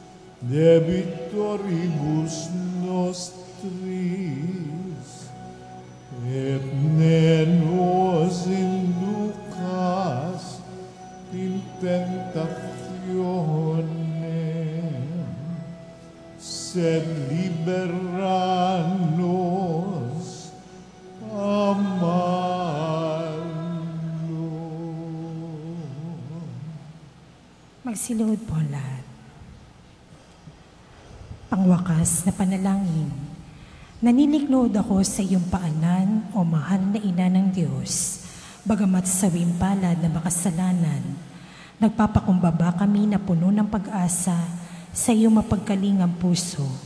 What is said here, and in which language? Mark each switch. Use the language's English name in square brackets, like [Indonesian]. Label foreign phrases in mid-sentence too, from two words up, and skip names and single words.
[Latin] debitoribus nostris, et ne nos inducas in tentationem, sed libera nos a malo. [Filipino] Magsiluhod po ang lahat. Pangwakas na panalangin. Naniniklod ako sa iyong paanan, o mahal na ina ng Diyos, bagamat sa wimpalad na makasalanan. Nagpapakumbaba kami na puno ng pag-asa sa iyong mapagkalingang puso.